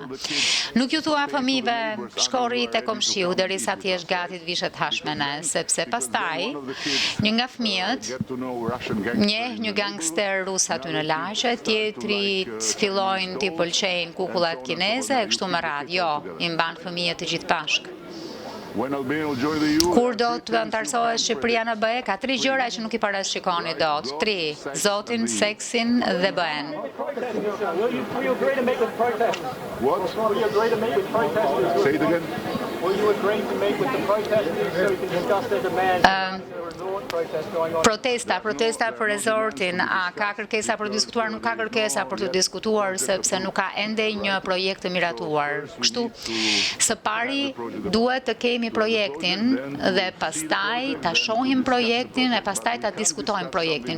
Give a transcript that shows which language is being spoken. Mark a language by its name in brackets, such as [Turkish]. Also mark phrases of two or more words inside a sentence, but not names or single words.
[Albanian] Nuk ju thua fëmijëve shkorri te komshiu derisa ti je gati të vishet hash me ne, sepse pastaj një nga fëmijët njeh një gangster rus aty në lagje, tjetrit fillojnë t'i pëlqejnë kukullat kineze e kështu me radhë. Jo, i mban fëmijët të gjithë bashkë. Kur do të antarësohet Shqipëria në BE, ka 3 gjëra që nuk i parashikoni dot. 3. Zotin, seksin dhe BE-n. [English] What? Will you agree to meet with protesters? Say it again. Will you agree to meet with the protesters so you can discuss their demands? protest going on. [Albanian] Protesta për rezortin, a ka kërkesa për të diskutuar? Nuk ka kërkesa për të diskutuar, sepse nuk ka ende një projekt të miratuar. Kështu, së pari duhet të kemi projektin dhe pastaj ta shohim projektin e pastaj ta diskutojmë projektin,